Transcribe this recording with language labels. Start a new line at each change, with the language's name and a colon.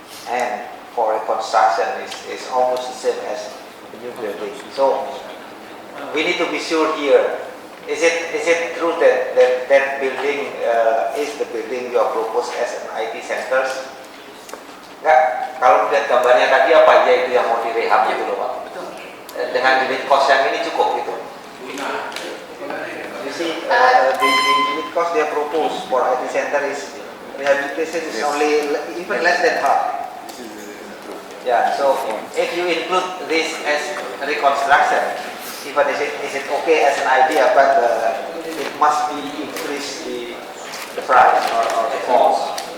English: And for reconstruction is almost the same as the new building. So we need to be sure here. Is it true that building is the building you are proposed as an IT centers?
Indonesian: Enggak, kalau melihat gambarnya tadi apa aja itu yang mau direhab gitu loh Pak? Dengan unit cost yang ini cukup gitu.
English: You see, the unit cost they propose for IT center is rehabilitation is only even less than half. Yeah, so if you include this as reconstruction, even is it okay as an idea, but it must be increase the price or the cost.